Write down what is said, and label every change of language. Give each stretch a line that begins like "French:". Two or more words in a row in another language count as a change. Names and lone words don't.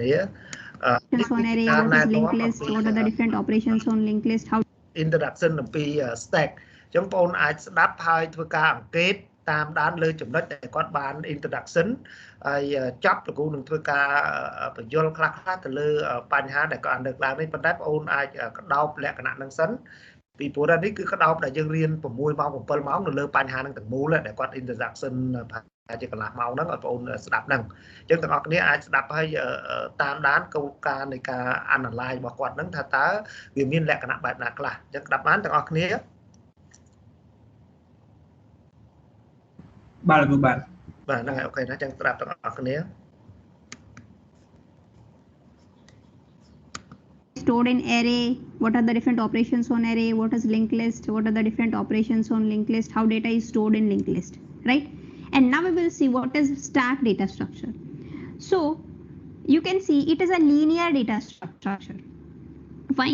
English: on array, what is linked list, what are the different operations on linked list, how
Khmer: introduction អំពី stack អញ្ចឹងបងប្អូនអាចស្ដាប់ហើយធ្វើការអង្កេតតាមដានលើចំណុចដែលគាត់បាន introduction ហើយចាប់លោកគ្រូនឹងធ្វើ ការបញ្យល់ខ្លះៗទៅលើបញ្ហាដែលគាត់លើកឡើងនេះប៉ុន្តែបងប្អូនអាចក្តោបលក្ខណៈហ្នឹងសិនពីព្រោះនេះគឺក្តោបដែលយើងរៀន6ម៉ោង7ម៉ោងនៅលើបញ្ហាហ្នឹងទាំងមូលដែលគាត់ introduction ជាកន្លះម៉ោងហ្នឹងឲ្យបងប្អូនស្ដាប់ហ្នឹងអញ្ចឹងទាំងអស់គ្នាអាចស្ដាប់ហើយតាមដានគោលការណ៍នៃការ analyze របស់គាត់ហ្នឹងថាតើវាមានលក្ខណៈបែបណាខ្លះអញ្ចឹងស្ដាប់បានទាំងអស់គ្នា បាទលោកបាទ ហ្នឹងហើយអូខេណាអញ្ចឹងស្ដាប់ទាំងអស់គ្នា
English: stored in array, what are the different operations on array, what is linked list, what are the different operations on linked list, how data is stored in linked list, right? And now we will see what is stack data structure. So you can see it is a linear data structure.